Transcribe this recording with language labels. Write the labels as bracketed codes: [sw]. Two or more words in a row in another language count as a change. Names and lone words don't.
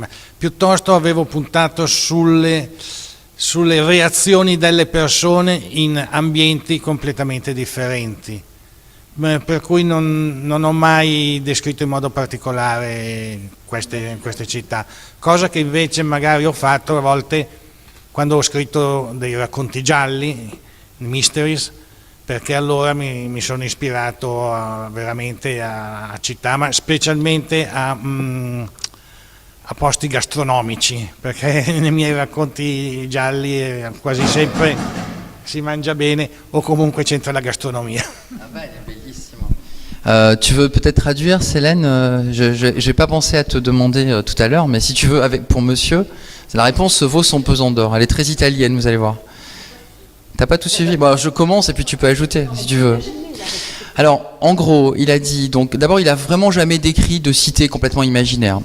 [it] Piuttosto avevo puntato sulle reazioni delle persone in ambienti completamente differenti, per cui non ho mai descritto in modo particolare queste città, cosa che invece magari ho fatto a volte quando ho scritto dei racconti gialli, mysteries, perché allora mi sono ispirato veramente a città, ma specialmente a posti gastronomici, perché nei miei racconti gialli quasi sempre si mangia bene o comunque c'entra la gastronomia. Ah bene, bellissimo. [fr] Tu veux peut-être traduire, Célène? Je n'ai pas pensé à te demander tout à l'heure, mais si tu veux, pour monsieur, la réponse vaut son pesant d'or. Elle est très italienne, vous allez voir. T'as pas tout suivi? Bon, je commence et puis tu peux ajouter si tu veux. Alors, en gros, il a dit, donc d'abord, il a vraiment jamais décrit de cité complètement imaginaire.